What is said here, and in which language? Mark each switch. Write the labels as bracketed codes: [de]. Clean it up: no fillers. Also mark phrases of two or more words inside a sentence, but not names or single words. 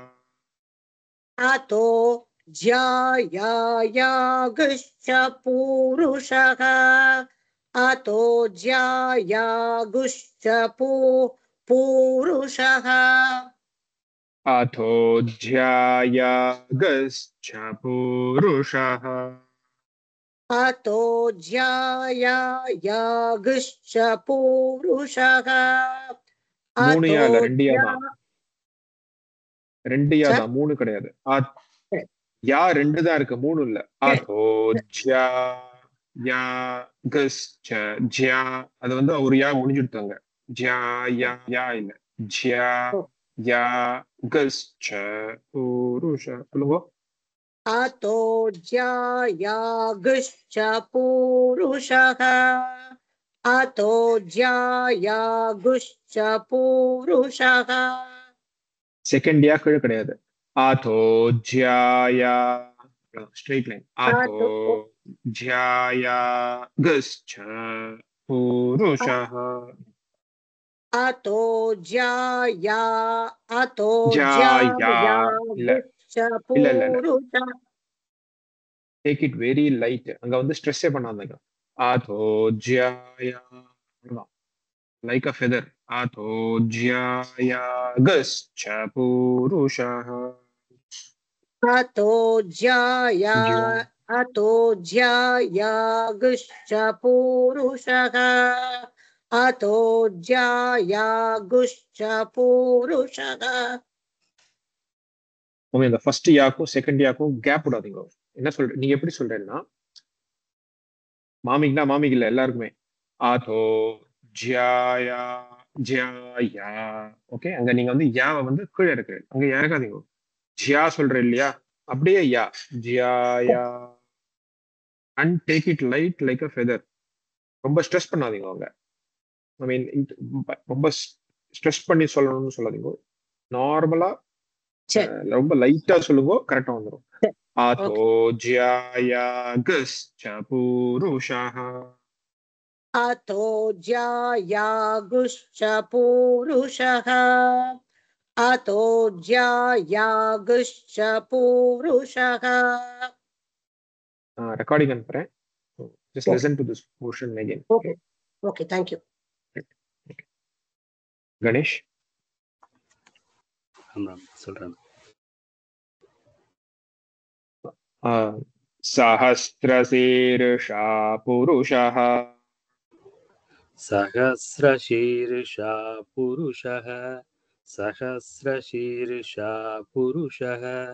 [sa] अतो ज्यायागश्च पूरुषः अतो ज्यायागुश्च पूरुषः अथो ज्यायागश्च पुरुषः अतो ज्यायागश्च पूरुषः [ta] மூணு [sa] अतो [ta] யால ரெண்டு [sa] ज्या [ta] யாதான் ரெண்டு Sir? யாதான் மூணு கிடையாது யா ரெண்டு தான் இருக்கு மூணு இல்ல [sa] अतो ज्या या कस् ज्या [ta] அது வந்து ஒரு யா முடிஞ்சுட்டாங்க [sa] ज्या या या [ta] இல்ல [sa] ज्या या कस् पुरुष [ta] சொல்லுங்க [sa] अतो ज्यायागश्च पूरुषः अतो ज्यायागश्च पूरुषः [ta] செகண்ட் யா கீழே கிடையாது [sa] अतो ज्याया [en] straight line [sa] अतो ज्याया कस् पुरुषः अतो ज्याया अतो [ta] ஜாயா இல்ல [sa] ज्यायागश्च [ta] இல்ல இல்ல இல்ல [sa] पूरुषः [en] take it very light [ta] அங்க வந்து ஸ்ட்ரெஸ்ஸே பண்ணாதீங்க [sa] अतो ज्याया [en] like a feather [sa] अतो ज्याया कश्च पुरुषः अतो ज्याया ஜ்யா अतो ज्यायागश्च पूरुषः अतो ज्यायागश्च पूरुषः [ta] உங்க இந்த ஃபர்ஸ்ட் யாக்கும் செகண்ட் யாக்கும் கேப் விடாதீங்க என்ன சொல்ற நீங்க எப்படி சொல்றேன்னா மாமிக்குனா மாமிக்கு இல்ல எல்லாருக்குமே [sa] अतो ज्याया ज्याया [ta] ஓகே அங்க நீங்க வந்து யாவை வந்து கீழே இருக்கு அங்க இறக்காதீங்க ஜியா சொல்ற இல்லையா அப்படியே [sa] या जियाया [en] and take it light like a feather [ta] ரொம்ப ஸ்ட்ரெஸ் பண்ணாதீங்க அவங்க [en] I mean [ta] ரொம்ப ஸ்ட்ரெஸ் பண்ணி சொல்லணும்னு சொல்லாதீங்க நார்மலா ரொம்ப லைட்டா சொல்லுங்க கரெக்டா வந்துடும் [sa] अतो ज्याया कश्च पुरुषः अतो ज्यायागश्च पूरुषः अतो ज्यायागश्च पूरुषः [ta] ரெக்கார்டிங் அனுப்புறேன் [en] just listen to this portion again okay okay thank you [ta] கணேஷ் சொல்றேன் [sa] सहस्रशीर्षा पुरुषः सहस्रशीर्षा पुरुषः सहस्रशीर्षा पुरुषः